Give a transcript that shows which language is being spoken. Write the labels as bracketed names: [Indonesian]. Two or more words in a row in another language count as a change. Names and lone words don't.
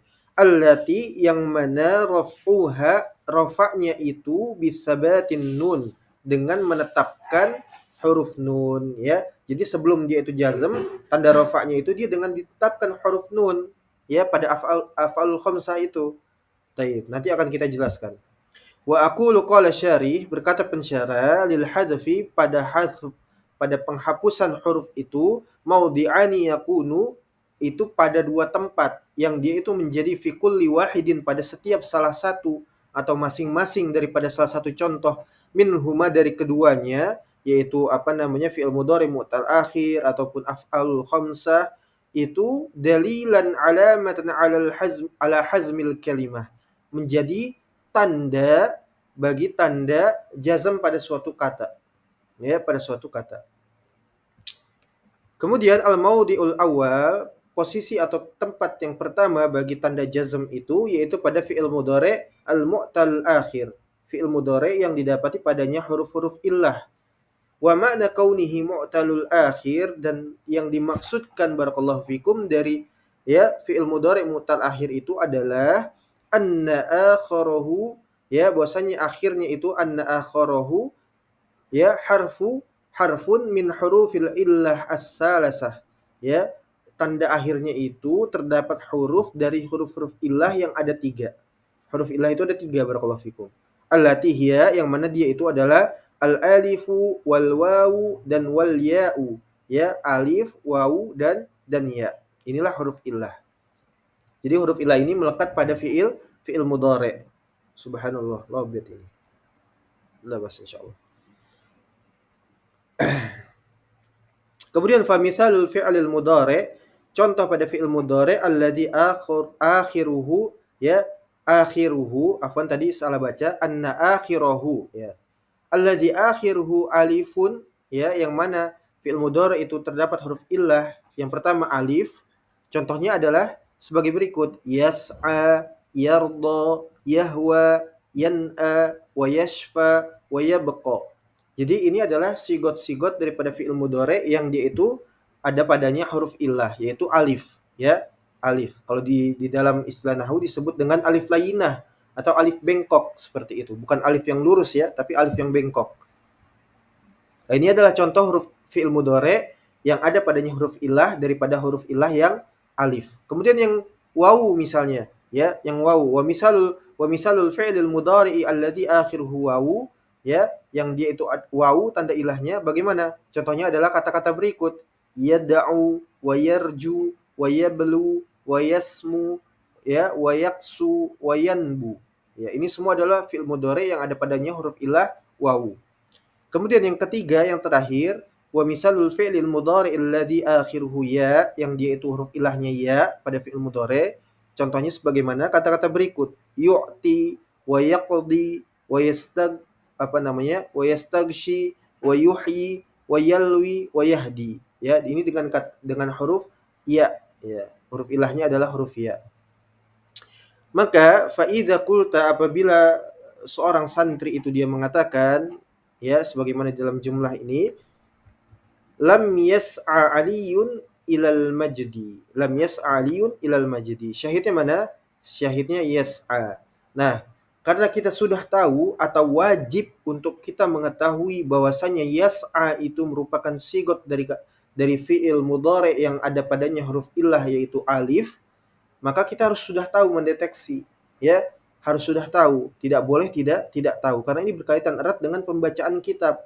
[Indonesian] Allati, yang mana rafa'nya itu [Arabic] بثبات النون, [Indonesian] dengan menetapkan huruf nun, ya. Jadi sebelum dia itu jazm, tanda rafa'nya itu dia dengan ditetapkan huruf nun, ya, pada af'alul khamsah itu. Taib, nanti akan kita jelaskan. [Arabic] وأقول قال الشارح, [Indonesian] berkata pensyarah, [Arabic] للحذف, [Indonesian] pada penghapusan huruf itu, [Arabic] موضعان يكون, [Indonesian] itu pada dua tempat yang dia itu menjadi [Arabic] في كل واحد, [Indonesian] pada setiap salah satu atau masing-masing daripada salah satu contoh, minhuma, dari keduanya, yaitu fi'il mudhari mu'tal akhir ataupun af'alul khamsah, itu [Arabic] دليلا علامة على جزم الكلمة, [Indonesian] menjadi tanda bagi tanda jazm pada suatu kata, ya, pada suatu kata. Kemudian [Arabic] الموضع الأول, [Indonesian] posisi atau tempat yang pertama bagi tanda jazm itu yaitu pada fi'il mudhari al-mu'tal akhir, fi'il mudhari yang didapati padanya huruf-huruf illah. [Arabic] ومعنى كونه معتل الآخر, [Indonesian] dan yang dimaksudkan [Arabic] بارك الله فيكم [Indonesian] dari, ya, fi'il mudhari mu'tal akhir itu adalah [Arabic] أن آخره, [Indonesian] ya, bahwasanya akhirnya itu [Arabic] أن آخره, [Indonesian] ya, [Arabic] حرف من حروف العلة الثلاثة, [Indonesian] ya, tanda akhirnya itu terdapat huruf dari huruf-huruf illah yang ada 3. Huruf illah itu ada 3, [Arabic] بارك الله فيكم. التي هي, [Indonesian] yang mana dia itu adalah [Arabic] الألف والواو [Indonesian] dan [Arabic] والياء. [Indonesian] Ya, alif, wawu dan ya. Inilah huruf illah. Jadi huruf illah ini melekat pada fiil mudhari'. Subhanallah, lobet ini. Lah bas insyaallah. Kemudian [Arabic] فمثال الفعل المضارع', [Indonesian] contoh pada fi'il mudhari' [Arabic] الذي آخره, [Indonesian] ya, akhiruhu, afwan tadi salah baca, [Arabic] أن آخره, [Indonesian] ya. [Arabic] الذي آخره ألف, [Indonesian] ya, yang mana fi'il mudhari' itu terdapat huruf illah. Yang pertama alif. Contohnya adalah sebagai berikut: [Arabic] يسعى، يرضى، يهوى، ينأى، ويشفى، ويبقى. [Indonesian] Jadi ini adalah sigot-sigot daripada fi'il mudhari' yang dia itu ada padanya huruf illah, yaitu alif, ya, alif. Kalau di dalam istilah nahwu disebut dengan alif layyinah atau alif bengkok, seperti itu. Bukan alif yang lurus, ya, tapi alif yang bengkok. Nah, ini adalah contoh huruf fi'il mudhari' yang ada padanya huruf illah daripada huruf illah yang alif. Kemudian yang wawu misalnya, ya, yang wawu, [Arabic] ومثال الفعل المضارع الذي آخره واو, [Indonesian] ya, yang dia itu wawu tanda ilahnya bagaimana? Contohnya adalah kata-kata berikut: yad'u, [Arabic] ويرجو، ويبلو، ويسمو، يا، ويكسو، وينبو. [Indonesian] Ya, ini semua adalah fi'il mudhari' yang ada padanya huruf ilah wawu. Kemudian yang ketiga, yang terakhir, [Arabic] ومثال الفعل المضارع الذي آخره ياء, [Indonesian] yang dia itu huruf ilahnya ya pada fi'il mudhari'. Contohnya sebagaimana kata-kata berikut: [Arabic] يؤتي، ويقضي، و ويستغشي، ويحيي، ويلوي، ويهدي. [Indonesian] Ya, ini dengan huruf ya, ya. Huruf ilahnya adalah huruf ya. Maka [Arabic] فإذا قلت, [Indonesian] apabila seorang santri itu dia mengatakan, ya, sebagaimana dalam jumlah ini, [Arabic] لم يسع علي إلى المجد. لم يسع علي إلى المجد. [Indonesian] Syahidnya mana? Syahidnya [Arabic] yas'a. [Indonesian] Nah, karena kita sudah tahu atau wajib untuk kita mengetahui bahwasanya yas'a itu merupakan sigot dari fi'il mudhari' yang ada padanya huruf illah yaitu alif, maka kita harus sudah tahu mendeteksi, ya, harus sudah tahu, tidak boleh tidak tahu, karena ini berkaitan erat dengan pembacaan kitab.